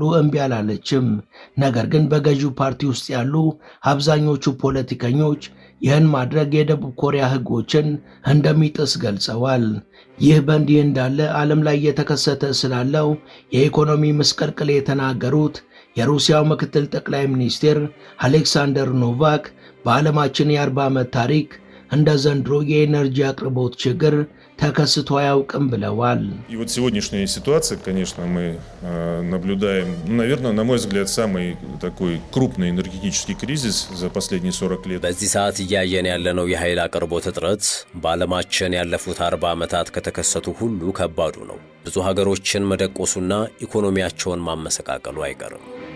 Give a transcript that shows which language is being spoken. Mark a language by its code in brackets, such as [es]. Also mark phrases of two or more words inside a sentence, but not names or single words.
[am] እምቢ አላለችም። ነገር ግን በገዢው ፓርቲ ውስጥ ያሉ አብዛኞቹ ፖለቲከኞች ይህን ማድረግ የደቡብ ኮሪያ ሕጎችን እንደሚጥስ ገልጸዋል። ይህ በእንዲህ እንዳለ ዓለም ላይ የተከሰተ ስላለው የኢኮኖሚ ምስቅልቅል የተናገሩት የሩሲያው ምክትል ጠቅላይ ሚኒስትር አሌክሳንደር ኖቫክ በዓለማችን የ40 ዓመት ታሪክ እንደ ዘንድሮ የኤነርጂ አቅርቦት ችግር ተከስቶ አያውቅም ብለዋል። [ru] И вот сегодняшняя ситуация, конечно, мы наблюдаем, наверное, на мой взгляд, самый такой крупный энергетический кризис за последние 40 лет. [am] በዚህ ሰዓት እያየን ያለነው የኃይል አቅርቦት እጥረት በዓለማችን ያለፉት 40 ዓመታት ከተከሰቱ ሁሉ ከባዱ ነው። ብዙ ሀገሮችን መደቆሱና ኢኮኖሚያቸውን ማመሰቃቀሉ አይቀርም።